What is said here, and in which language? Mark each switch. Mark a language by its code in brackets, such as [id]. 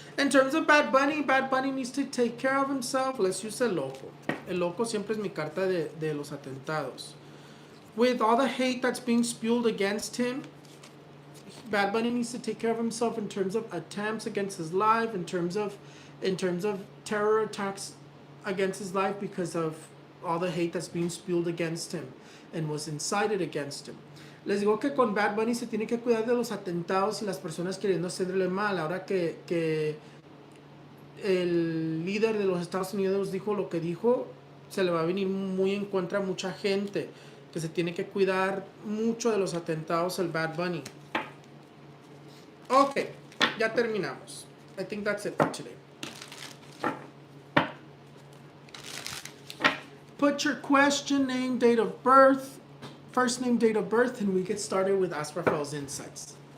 [en] In terms of Bad Bunny needs to take care of himself. Let's use El Loco. [es] El Loco siempre es mi carta de los atentados. [en] With all the hate that's being spewed against him, Bad Bunny needs to take care of himself in terms of attempts against his life, in terms of terror attacks against his life because of all the hate that's being spewed against him and was incited against him. [es] Les digo que con Bad Bunny se tiene que cuidar de los atentados y las personas queriendo hacerle mal. Ahora que el líder de los Estados Unidos dijo lo que dijo, se le va a venir muy en contra a mucha gente, que se tiene que cuidar mucho de los atentados al Bad Bunny. Ok, ya terminamos. [en] I think that's it for today. Put your question, name, date of birth, first name, date of birth, and we get started with Ask Raphael's Insights.